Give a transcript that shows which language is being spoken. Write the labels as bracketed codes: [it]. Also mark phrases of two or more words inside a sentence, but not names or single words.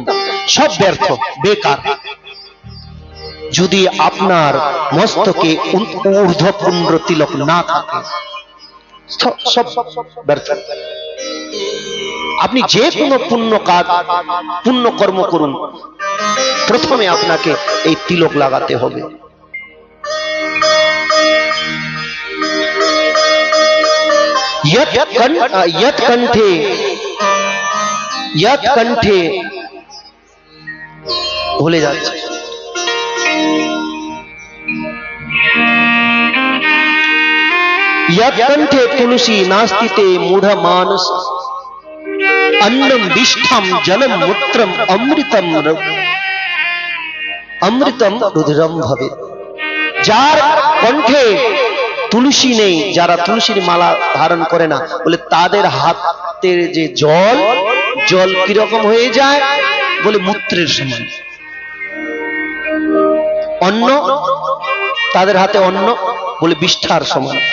[bn] সব ব্যর্থ, বেকার, যদি আপনার মস্তকে ঊর্ধ্বপুণ্ড তিলক না থাকে, সব ব্যর্থ। আপনি যে কোনো পুণ্য কাজ পুণ্য কর্ম করুন, প্রথমে আপনাকে এই তিলক লাগাতে হবে। [sa] यत् कंठे [bn] ভুলে যাচ্ছে, [sa] यत् कंठे तुलसी नास्तिते मूढ़ मानस अन्नम विष्ठम जलम मूत्रम अमृतम रुधिरम भवे। [bn] যার কণ্ঠে তুলসী নেই, যারা তুলসীর মালা ধারণ করে না, বলে তাদের হাতের যে জল কিরকম হয়ে যায়? বলে মূত্রের সমান। অন্ন, তাদের হাতে অন্ন বলে বিষ্ঠার সমান।